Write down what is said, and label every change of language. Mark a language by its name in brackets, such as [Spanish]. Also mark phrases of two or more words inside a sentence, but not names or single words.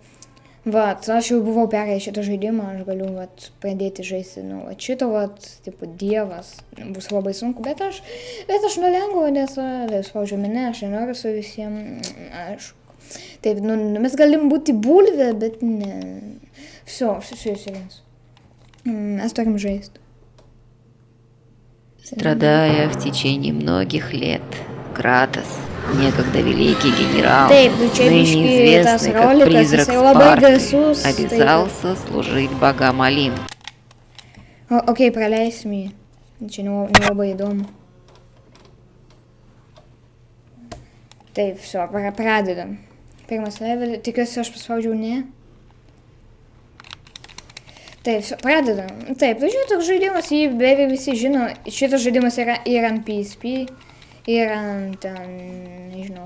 [Lithuanian] Vat, aš jau buvau perėjęs šitą žaidimą, aš galiu vat, pradėti žaisti, nu, vat, šito, vat, tipo, dievas, bus labai sunku, bet aš nelengva, nes spaudžiu mane, aš nenoriu su visiems, aišku. Taip, nu, mes galim būti bulvė, bet ne. Все. Mes turim žaisti. [Russian] Страдая в течение многих лет, Кратос, некогда великий генерал, [Lithuanian] Taip, [Russian] ныне известный как призрак Спарты, обязался служить богам Олимпа. Окей, [Lithuanian] praleisim jį. Čia nelabai įdomu. Taip, все, pradedam. Pirmas level, tikiuosi aš paspaudžiau ne. Taip, pradedam. Taip, tai šitoks žaidimas, jį beveik visi žino, šitas žaidimas yra ir ant PSP, ir ant ten, nežinau.